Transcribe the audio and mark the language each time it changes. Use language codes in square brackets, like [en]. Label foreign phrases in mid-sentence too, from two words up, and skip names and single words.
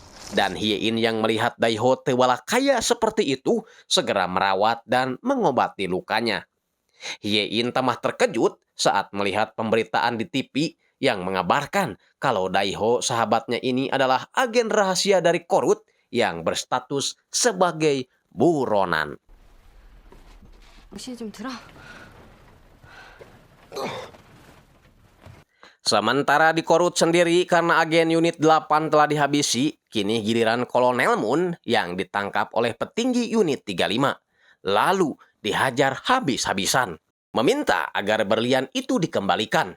[id] Dan Hye-in yang melihat Daiho tewala kaya seperti itu segera merawat dan mengobati lukanya. Hye-in tamah terkejut saat melihat pemberitaan di TV yang mengabarkan kalau Daiho sahabatnya ini adalah agen rahasia dari Korut yang berstatus sebagai buronan. [ko] 혹시 좀 들어? [id] Sementara di Korut sendiri karena agen unit 8 telah dihabisi, kini giliran Kolonel Moon yang ditangkap oleh petinggi unit 35. Lalu dihajar habis-habisan, meminta agar berlian itu dikembalikan.